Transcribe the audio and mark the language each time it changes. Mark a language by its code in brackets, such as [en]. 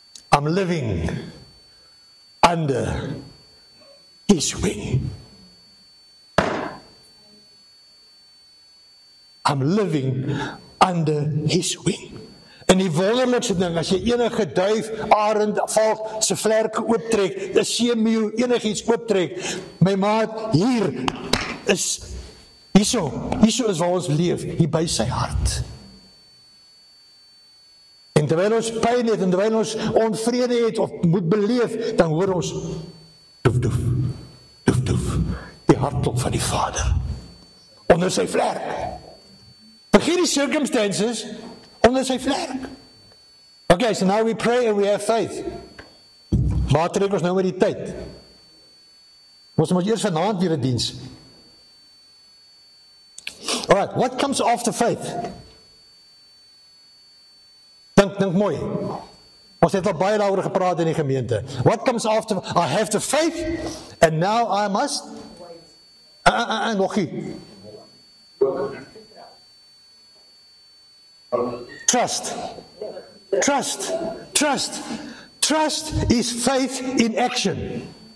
[en] I'm living under His wing. I'm living under His wing. [af] En die wonderlikste ding, as jy enige duif, arend, valk, se vlerke ooptrek, 'n seemeeu, enigiets ooptrek, my maat, hier is is waar ons leef, hier by sy hart. En terwyl ons pyn het, en terwyl ons onvrede het, of moet beleef, dan hoor ons, doef, doef, doef, doef, die hartklop van die Vader, onder sy vlerk. Vergeet die circumstances, onder sy vlerk. [en] Okay, so now we pray and we have faith. [af] Waar trek ons nou met die tyd? Ons moet eers vanaand weer 'n diens. [en] Alright, what comes after faith? [af] Dink mooi. Ons het al baie daaroor gepraat in die gemeente. [en] What comes after? I have the faith and now I must [af] nog nie. [en] Trust. Trust. Trust. Trust is faith in action.